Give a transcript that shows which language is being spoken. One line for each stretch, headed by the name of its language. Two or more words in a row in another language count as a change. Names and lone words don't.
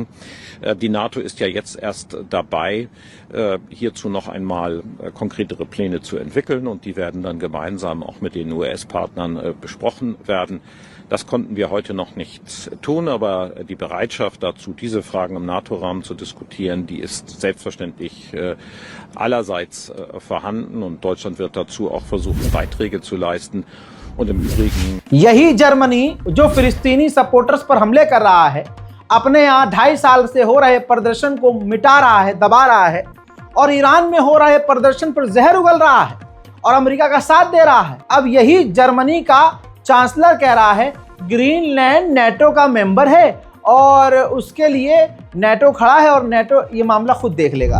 German: Die NATO ist ja jetzt erst dabei, hierzu noch einmal konkretere Pläne zu entwickeln, und die werden dann gemeinsam auch mit den US-Partnern besprochen werden. Das konnten wir heute noch nicht tun, aber die Bereitschaft dazu, diese Fragen im NATO-Rahmen zu diskutieren, die ist selbstverständlich allerseits vorhanden, und Deutschland wird dazu auch versuchen, Beiträge zu leisten. Und im Übrigen
Hindi: यही जर्मनी जो फिलिस्तीनी सपोर्टर्स पर हमले कर रहा है, अपने यहाँ 2.5 साल से हो रहे प्रदर्शन को मिटा रहा है, दबा रहा है, और ईरान में हो रहे प्रदर्शन पर जहर उगल रहा है और अमेरिका का साथ दे रहा है। अब यही जर्मनी का चांसलर कह रहा है ग्रीनलैंड नेटो का मेंबर है और उसके लिए नेटो खड़ा है और नेटो ये मामला खुद देख लेगा।